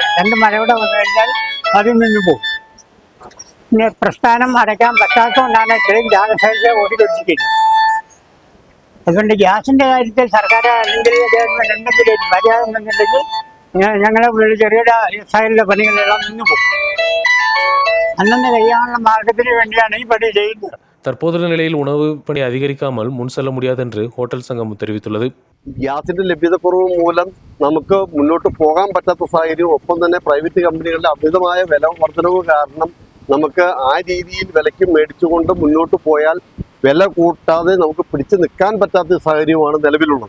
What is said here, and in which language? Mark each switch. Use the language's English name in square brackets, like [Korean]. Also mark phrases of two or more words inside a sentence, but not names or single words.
[Malayalam] 2 മഴ കൂടെ വന്നു കഴിഞ്ഞാൽ അതിൽ നിന്ന് പോകും. പിന്നെ പ്രസ്ഥാനം അടയ്ക്കാൻ പറ്റാത്തതുകൊണ്ടാണ് ഇത്രയും ജാഗ്രത ഓടിക്കൊണ്ടിരിക്കുന്നത്. അതുകൊണ്ട് ഗ്യാസിൻ്റെ കാര്യത്തിൽ സർക്കാർ അല്ലെങ്കിൽ ഗവൺമെൻറ് എന്തെങ്കിലും മര്യാദ എന്നുണ്ടെങ്കിൽ ഞങ്ങളെ ചെറിയ സൈഡിലെ പണികളെല്ലാം നിന്ന് പോകും. അന്നന്ന് കഴിയാനുള്ള മാർഗത്തിന് വേണ്ടിയാണ് ഈ പണി ചെയ്യുന്നത്. [Tamil] தற்போதைய நிலையில் உணவு பணி அதிகரிக்காமல் முன் செல்ல முடியாது என்று ஹோட்டல் சங்கம் தெரிவித்துள்ளது. [Malayalam] ഗ്യാസിന്റെ ലഭ്യതക്കുറവ് മൂലം നമുക്ക് മുന്നോട്ട് പോകാൻ പറ്റാത്ത സാഹചര്യം, ഒപ്പം തന്നെ പ്രൈവറ്റ് കമ്പനികളുടെ അമിതമായ വില വർധനവ് കാരണം നമുക്ക് ആ രീതിയിൽ വിലയ്ക്ക് മേടിച്ചുകൊണ്ട് മുന്നോട്ട് പോയാൽ വില കൂട്ടാതെ നമുക്ക് പിടിച്ചു നിൽക്കാൻ പറ്റാത്ത സാഹചര്യമാണ് നിലവിലുള്ളത്.